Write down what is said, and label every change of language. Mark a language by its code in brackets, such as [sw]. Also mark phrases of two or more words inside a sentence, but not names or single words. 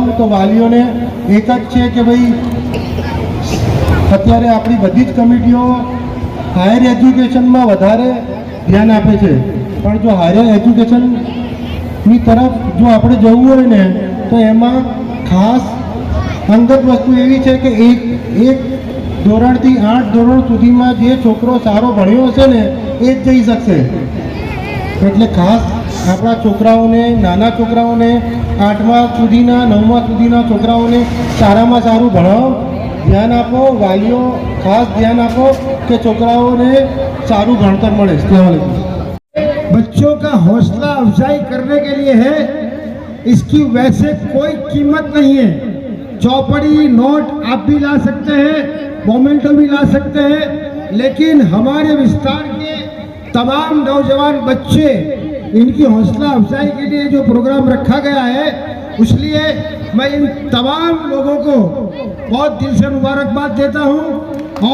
[gu] તો વાલીઓને એક જ છે કે ભાઈ અત્યારે આપણી બધી જ કમિટીઓ [en] higher educationમાં [gu] વધારે ધ્યાન આપે છે, પણ જો [en] higher educationની [gu] તરફ જો આપણે જવું હોય ને તો એમાં ખાસ અંગત વસ્તુ એવી છે કે એક ધોરણથી 8 ધોરણ સુધીમાં જે છોકરો સારો ભણ્યો હશે ને એ જ જઈ શકશે। એટલે ખાસ આપણા છોકરાઓને, નાના છોકરાઓને 8મા સુધીના 9મા સુધીના છોકરાઓને સારામાં સારું ભણાવો, ધ્યાન આપો। વાલીઓ ખાસ ધ્યાન આપો કે છોકરાઓને સારું ભણતર મળે। [hi] अस्सलाम वालेकुम। बच्चों का हौसला अफजाई करने के लिए है, इसकी वैसे कोई कीमत नहीं है। चौपड़ी नोट आप भी ला सकते हैं, मोमेंटो भी ला सकते हैं, लेकिन हमारे विस्तार के तमाम नौजवान बच्चे, इनकी हौसला अफजाई के लिए जो प्रोग्राम रखा गया है, इसलिए मैं इन तमाम लोगों को बहुत दिल से मुबारकबाद देता हूं।